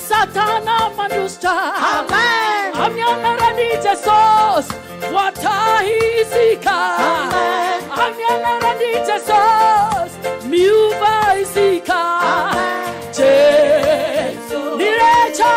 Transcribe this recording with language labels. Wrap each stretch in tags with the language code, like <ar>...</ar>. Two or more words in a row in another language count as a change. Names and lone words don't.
<mg>mivantana manusta. Amen. Amin'ny anaran'i Jesosy voatahizika. Amen. Amin'ny anaran'i Jesosy miova izika. Jesu ni rehetra.</mg>